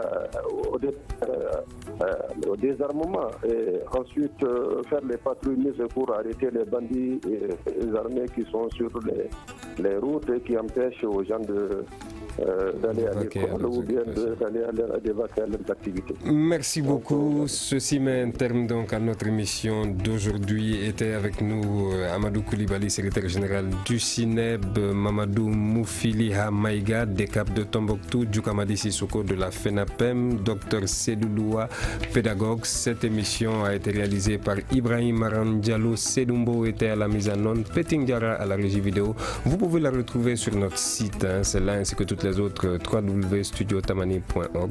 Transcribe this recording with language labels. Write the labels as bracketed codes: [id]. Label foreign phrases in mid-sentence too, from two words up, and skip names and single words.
[fr] au désarmement et ensuite faire les patrouilles pour arrêter les bandits et les armées qui sont sur les routes et qui empêchent aux gens d'aller à l'école ou bien d'aller à des vacances à leurs activités. Merci beaucoup. Ceci met un terme donc à notre émission d'aujourd'hui. Était avec nous Amadou Koulibaly, secrétaire général du CINEB, Mamadou Moufiliha Maïga, DECAP de Tombouctou, Djoukamadi Sissoko de la FENAPEM, Dr Sedouloua, pédagogue. Cette émission a été réalisée par Ibrahim Maran Diallo, Sedumbo était à la mise en onde, Peting Diara à la régie vidéo. Vous pouvez la retrouver sur notre site, celle-là ainsi que toutes les autres, www.studiotamani.org.